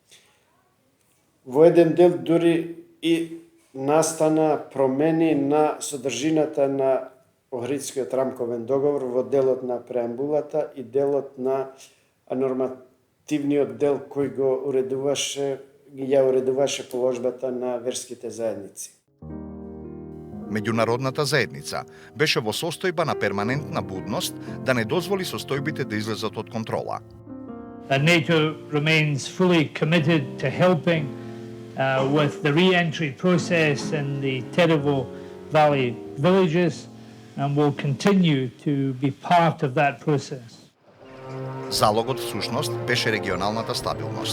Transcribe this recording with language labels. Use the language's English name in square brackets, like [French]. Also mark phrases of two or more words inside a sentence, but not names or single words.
[Macedonian] Во еден дел дури и настана промени на содржината на Охридскиот рамковен договор во делот на преамбулата и делот на нормативниот дел кој ја уредуваше положбата на верските заедници. Меѓународната заедница беше во состојба на перманентна будност да не дозволи состојбите да излезат од контрола. [English] NATO remains fully committed to helping with the re-entry process in the Teravo Valley villages and will continue to be part of that process. [Macedonian] Залогот всушност беше регионалната стабилност.